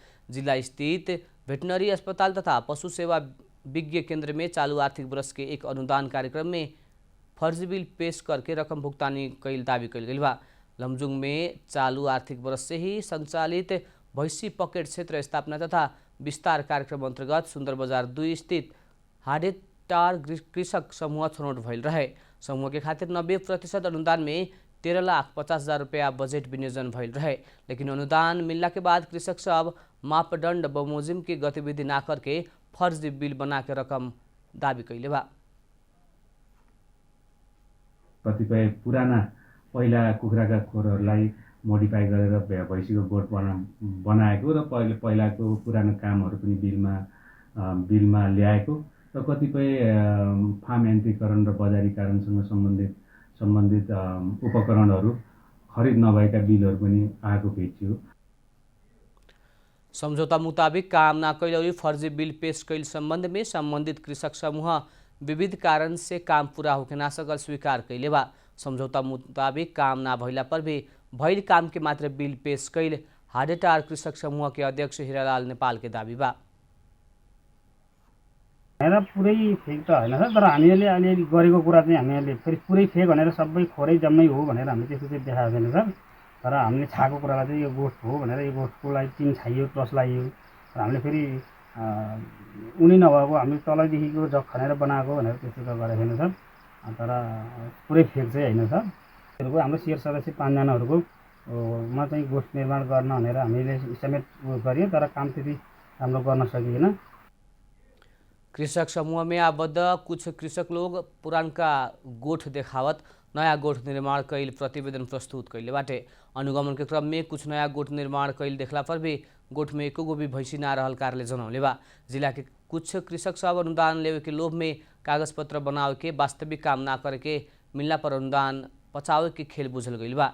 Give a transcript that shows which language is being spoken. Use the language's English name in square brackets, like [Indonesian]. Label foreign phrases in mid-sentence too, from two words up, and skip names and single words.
[Bhojpuri] जिला स्थित वेटनरी अस्पताल तथा पशु सेवा विज्ञ केंद्र में चालू आर्थिक वर्ष के एक अनुदान कार्यक्रम में फर्जी बिल पेश करके रकम भुगतानी कैल दावी कैल गेल बा। लमजुङ में चालू आर्थिक वर्ष से ही संचालित भैंसी पकेट क्षेत्र स्थापना तथा विस्तार कार्यक्रम अंतर्गत सुंदर बाजार 2 स्थित हाडेटार कृषक समूह छनौट भइल रहे। समूह के खातिर 90% अनुदान में 13,50,000 रुपया बजेट विनियोजन भइल रहे, लेकिन अनुदान मिलने के बाद कृषक सब मापदंड बमोजिम की गतिविधि ना करके फर्जी बिल बना के रकम दावी कैले बा। [Nepali] कतिपय पुराना पहिला कुखुराका खोरहरूलाई मोडिफाई गरेर भैँसीको गोठ बनाएको र पहिलाको पुरानो कामहरू पनि बिलमा ल्याएको र कतिपय फार्म यन्त्रीकरण र बजारीकरणसँग सम्बन्धित उपकरणहरू खरिद नभएका बिलहरू पनि आएको भेटियो। [Bhojpuri] समझौता मुताबिक काम ना कैल और फर्जी बिल पेश कैल संबंध में संबंधित कृषक समूह विविध कारण से काम पूरा होके ना सकल स्वीकार कैले बा। समझौता मुताबिक काम ना भइला पर भी भइल काम के मात्र बिल पेश कैल हाडेटार कृषक समूह के अध्यक्ष हिरालाल नेपाल के दावी बा। [Nepali] पुरै फेक त होइन सर, तर हामीले अलिअलि गरेको कुरा चाहिँ हामीले फेरि पुरै फेक भनेर सबै खोरै जम्मै हो भनेर हामीले त्यस्तो चाहिँ देखाएको छैन सर। तर हामीले छाएको कुरालाई चाहिँ यो गोठ हो भनेर यो गोठको लागि टिन छाइयो, टस लगाइयो र हामीले फेरि उनी नभएको हामीले तलैदेखिको जग खनेर बनाएको भनेर त्यस्तो त गरेको छैन सर। तर पुरै फेक चाहिँ होइन सर। हाम्रो शेयर सदस्य 5 जनाहरूको मा चाहिँ गोठ निर्माण गर्न भनेर हामीले समेत गरियो, तर काम त्यति राम्रो गर्न सकिएन। [Bhojpuri] कृषक समूह में आबद्ध कुछ कृषक लोग पुरानका गोठ देखावत नया गोठ निर्माण कैल प्रतिवेदन प्रस्तुत कैले बाटे। अनुगमन के क्रम में कुछ नया गोठ निर्माण कैल देखला पर भी गोठ में एको गो भी भैंसी ना रहल कार्यालय जनौले बा। जिला के कुछ कृषक सब अनुदान लेवे के लोभ में कागज पत्र बनावे के वास्तविक काम ना करे के मिलना पर अनुदान पचावे के खेल बुझल गइल बा।